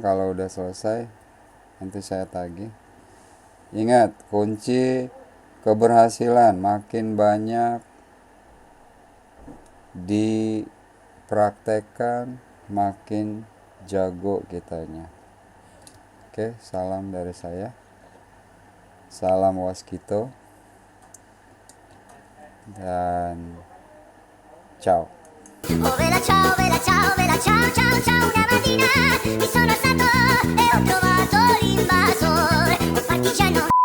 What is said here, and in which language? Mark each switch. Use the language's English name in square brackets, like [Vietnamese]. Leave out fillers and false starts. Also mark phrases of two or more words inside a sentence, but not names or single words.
[Indonesian] Kalau udah selesai nanti saya tagih. Ingat, kunci keberhasilan makin banyak dipraktekkan, makin jago kitanya. Oke, salam dari saya. Salam Waskito. Dan ciao. [Italian] Oh bella ciao, bella ciao, bella ciao, ciao, ciao. Una mattina mi sono alzato e ho trovato l'invasore, un partigiano.